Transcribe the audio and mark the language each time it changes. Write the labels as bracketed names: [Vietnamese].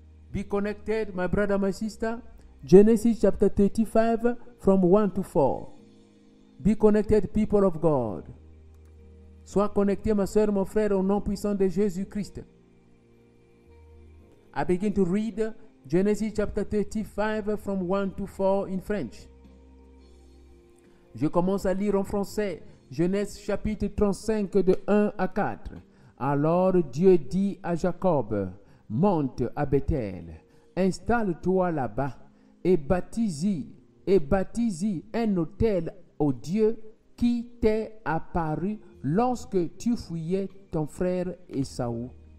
[English] Be connected, my brother, my sister. Genesis chapter 35 from 1 to 4. Be connected, people of God. [French] Sois connecté, ma soeur, mon frère, au nom puissant de Jésus-Christ. [English] I begin to read Genesis chapter 35 from 1 to 4 in French. [French] Je commence à lire en français. Genèse chapitre 35 de 1 à 4. Alors Dieu dit à Jacob, monte à Bethel, installe-toi là-bas et bâtis-y un autel au Dieu qui t'est apparu lorsque tu fouillais ton frère Ésaü.